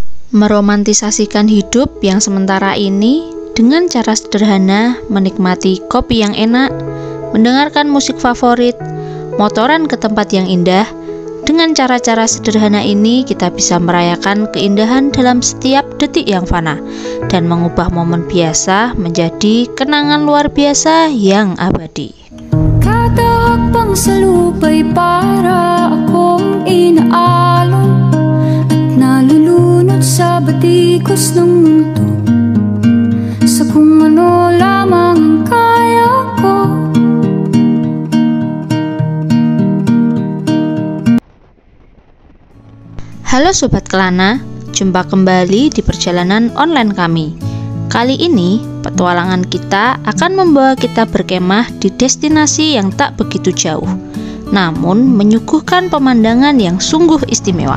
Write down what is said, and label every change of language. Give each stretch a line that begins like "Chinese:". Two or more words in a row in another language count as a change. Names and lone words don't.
Indonesian: Meromantisasikan hidup yang sementara ini dengan cara sederhana, menikmati kopi yang enak, mendengarkan musik favorit, motoran ke tempat yang indah. Dengan cara-cara sederhana ini, kita bisa merayakan keindahan dalam setiap detik yang fana dan mengubah momen biasa menjadi kenangan luar biasa yang abadi.
Filipino: Kada hakbang sa lupa'y para akong inaalon at nalulunod sa batikos ng mundo, sa kung ano lamang ang kaya ko.
Indonesian: Halo Sobat Kelana, jumpa kembali di perjalanan online kami. Kali ini, petualangan kita akan membawa kita berkemah di destinasi yang tak begitu jauh, namun menyuguhkan pemandangan yang sungguh istimewa.